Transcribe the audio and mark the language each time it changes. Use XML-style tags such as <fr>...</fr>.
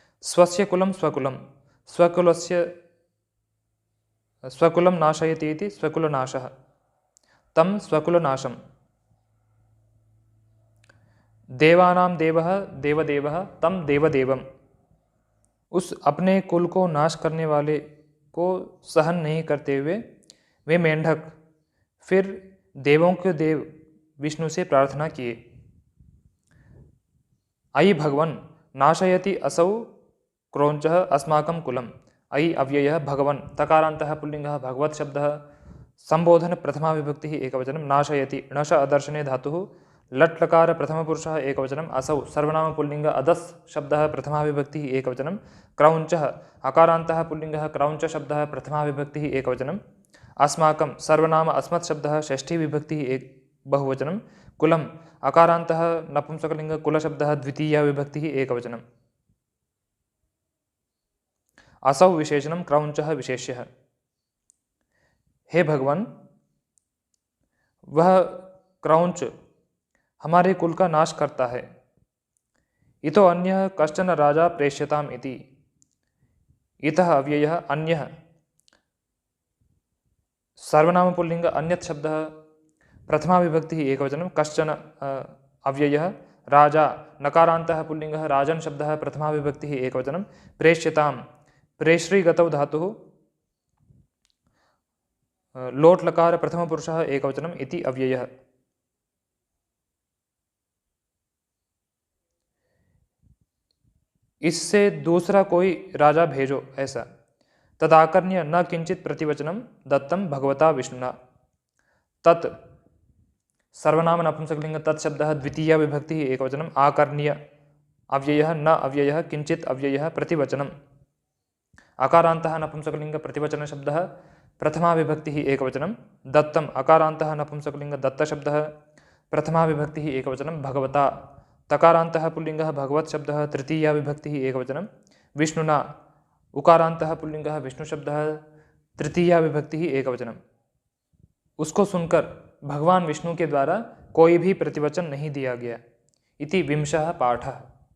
<sa>स्वस्य कुलं स्वकुलं स्वकुलस्य स्वकुलं नाशयति इति स्वकुलनाशः तं स्वकुलनाशं देवानां देवः देवदेवः तं देवदेवम्</sa> <hi>उस अपने कुल को नाश करने वाले को सहन नहीं करते हुए वे मेंढक फिर देवों के देव विष्णु से प्रार्थना किए।</hi> <sa>अयि भगवन् नाशयति असौ क्रौञ्चः अस्माकं कुलम्। अयि अव्ययः भगवन् तकारान्तः पुल्लिङ्गः भगवत् शब्दः संबोधन प्रथमा विभक्तिः एकवचनं नाशयति णश अदर्शने धातुः लट् लकार प्रथमपुरुषः एकवचनम् असौ सर्वनाम पुल्लिङ्ग अदस् शब्दः प्रथमा विभक्तिः एकवचनं क्रौञ्चः अकारान्तः पुल्लिङ्गः क्रौञ्च शब्दः प्रथमा विभक्तिः एकवचनम् अस्माकं सर्वनाम अस्मत् शब्दः षष्ठी विभक्तिः बहुवचनं कुलम् अकारान्तः नपुंसकलिङ्ग कुलशब्दः द्वितीया विभक्तिः एकवचनम् असौ विशेषणं क्रौञ्चः विशेष्यः।</sa> <hi>हे भगवान वह क्रौञ्च हमारे कुल का नाश करता है।</hi> <sa>इतो अन्यः कश्चन राजा प्रेष्यताम् इति इतः अव्ययः अन्यः सर्वनाम पुल्लिङ्ग अन्यत् शब्दः प्रथमा विभक्तिः एकवचनं कश्चन अव्ययः राजा नकारान्तः पुल्लिङ्गः राजन् शब्दः प्रथमा विभक्तिः एकवचनं प्रेष्यतां प्रेश्रीगतौ धातुः लोट् लकार प्रथमपुरुषः एकवचनम् इति अव्ययः।</sa> <hi>इससे दूसरा कोई राजा भेजो ऐसा।</hi> <sa>तदाकर्ण्य न किंचित प्रतिवचनम दत्तम भगवता विष्णुना। तत् सर्वनाम नपुंसकलिंग तत्शब्दः द्वितीया विभक्तिः एकवचनम् आकर्ण्य अव्ययः न अव्ययः किंचित अव्ययः प्रतिवचनम् अकारान्तः नपुंसकलिंग प्रतिवचन शब्दः प्रथमा विभक्तिः एकवचनं दत्तम् अकारान्तः नपुंसकलिंग दत्तशब्दः प्रथमा विभक्तिः एकवचनं भगवता तकारान्तः पुल्लिङ्गः भगवत् शब्दः तृतीया विभक्तिः एकवचनं विष्णुना उकारान्तः पुल्लिङ्गः विष्णुशब्दः तृतीया विभक्तिः एकवचनम्।</sa> <hi>उसको सुनकर भगवान विष्णु के द्वारा कोई भी प्रतिवचन नहीं दिया गया।</hi> <sa>इति विंशः पाठः।</sa>